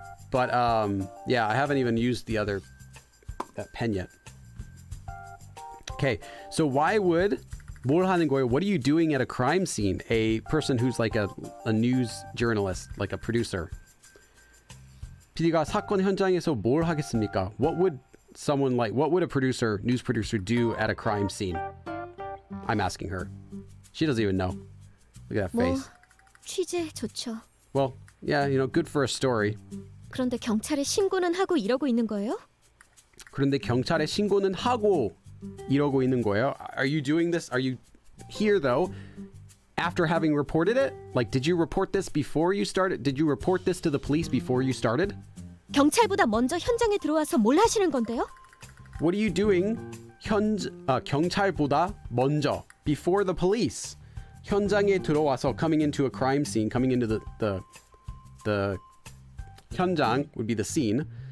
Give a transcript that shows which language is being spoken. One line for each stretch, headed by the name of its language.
English: But yeah, I haven't even used that pen yet. Okay, so why would
Korean: 뭘 하는 거예요?
English: What are you doing at a crime scene? A person who's like a news journalist, like a producer.
Korean: PD가 사건 현장에서 뭘 하겠습니까?
English: What would a producer, news producer do at a crime scene? I'm asking her. She doesn't even know. Look at that face.
Korean: 취재 좋죠.
English: Well, yeah, good for a story.
Korean: 그런데 경찰에 신고는 하고 이러고 있는 거예요? 그런데 경찰에 신고는 하고 이러고 있는 거예요?
English: Are you doing this? Are you here though after having reported it? Like, did you report this before you started? Did you report this to the police before you started?
Korean: 경찰보다 먼저 현장에 들어와서 뭘 하시는 건데요?
English: What are you doing?
Korean: 경찰보다 먼저,
English: before the police.
Korean: 현장에 들어와서,
English: coming into a crime scene, coming into the 현장 would be the scene.